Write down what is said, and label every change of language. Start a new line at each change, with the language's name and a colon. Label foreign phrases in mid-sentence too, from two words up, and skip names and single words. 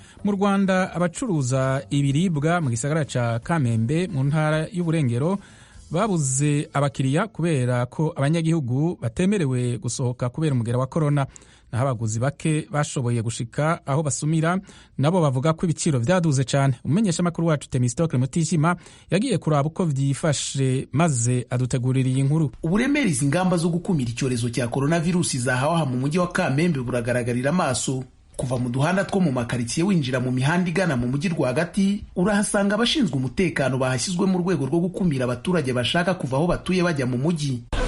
Rundi: mu Rwanda abacuruza ibiribwa mu gisagara ca Kamembe mu ntara y'Uburengero babuze abakiriya kubera ko abanyagihugu batemerewe gusohoka kubera umugera wa corona, naho abaguzi bake bashoboye gushika aho basumira nabo bavuga ko ibiciro vyaduze cyane. Umumenyesha makuru wacu Temistocle Mutijima yagiye kuraba uko vyifashe maze adutegurira iyi nkuru.
Kinyarwanda: Uburemere izi ngamba zo gukumira icyorezo cya coronavirus zahawa mu mujyi wa Kamembe buragaragarira amaso. Kuva mu duhanda two mu makaritsiye winjira mu mihanda igana mu mujyi rwagati, urahasanga abashinzwe umutekano bahashyizwe mu rwego rwo gukumira abaturage bashaka kuva aho batuye bajya mu mujyi.